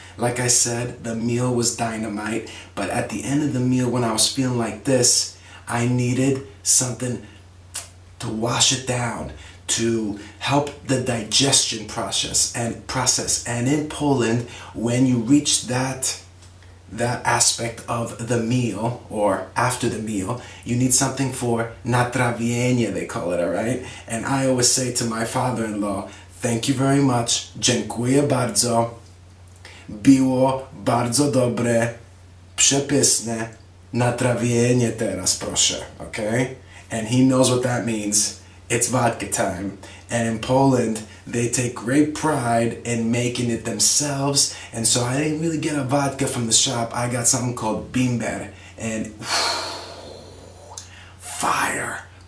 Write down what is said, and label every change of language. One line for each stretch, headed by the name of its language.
English: Like I said, the meal was dynamite, but at the end of the meal, when I was feeling like this, I needed something to wash it down, to help the digestion process. And in Poland, when you reach that aspect of the meal, or after the meal, you need something for natrawienie, they call it, all right? And I always say to my father-in-law, thank you very much,
Polish: dziękuję bardzo, było bardzo dobre, przepyszne, natrawienie teraz, proszę,
English: okay? And he knows what that means. It's vodka time. And in Poland, they take great pride in making it themselves. And so I didn't really get a vodka from the shop. I got something called bimber. And fire.